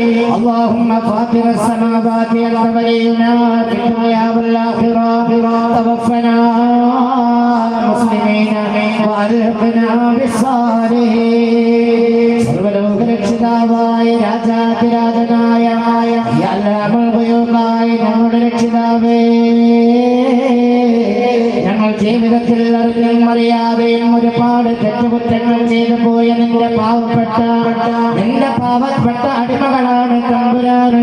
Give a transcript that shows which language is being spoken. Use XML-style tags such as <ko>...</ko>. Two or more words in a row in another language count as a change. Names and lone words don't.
<ar>اللهم فاطر السماوات أنت ولينا في الدنيا والآخرة توفنا مسلمين وألحقنا بالصالحين</ar> <ml>സർവ്വലോകരക്ഷിതാവായ രാജാതിരാജനായ അല്ലാഹുൽ ഖയ്യൂമായ നമ്മുടെ രക്ഷിതാവേ, ഞങ്ങൾ ജീവിതത്തിൽ അറിഞ്ഞും അറിയാതെയും ഒരുപാട് തെറ്റുകുറ്റങ്ങൾ ചെയ്തു പോയ നിന്റെ പാവപ്പെട്ട അടിമകളാണ് തമ്പുരാനെ.</ml>